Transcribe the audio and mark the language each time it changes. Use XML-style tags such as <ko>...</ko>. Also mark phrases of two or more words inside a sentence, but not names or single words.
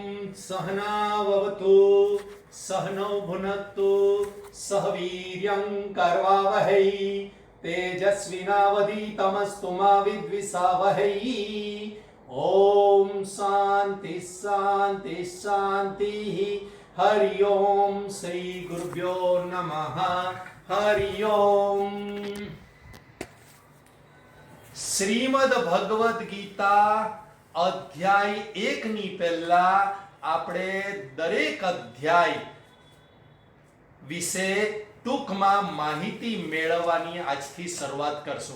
<sa>सहनाववतु सहनौ भुनक्तु सह वीर्यं करवावहै तेजस्विनावधीतमस्तु मा विद्विषावहै। ओम शांति शांति शांति। हरि ओम श्री गुरुभ्यो नमः। हरि ओम।</sa> <gu>શ્રીમદ ભગવદ્ ગીતા અધ્યાય 1 ની પહેલા આપણે દરેક અધ્યાય વિશે ટૂંકમાં માહિતી મેળવવાની આજથી શરૂઆત કરશું.</gu>